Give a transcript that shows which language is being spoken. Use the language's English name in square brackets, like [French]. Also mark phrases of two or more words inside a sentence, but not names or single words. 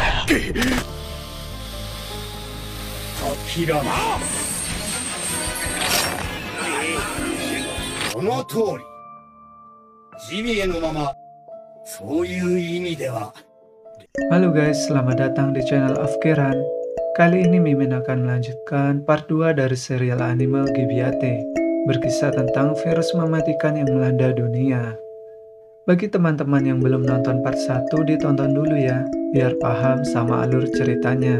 [Japanese] 諦めその通り。ジビエのまま、そういう意味では。 [Indonesian] Halo guys, selamat datang di channel Afkiran. Kali ini Mimin akan melanjutkan part 2 dari serial anime Gibiate, berkisah tentang virus mematikan yang melanda dunia. Bagi teman-teman yang belum nonton part 1, ditonton dulu ya, biar paham sama alur ceritanya.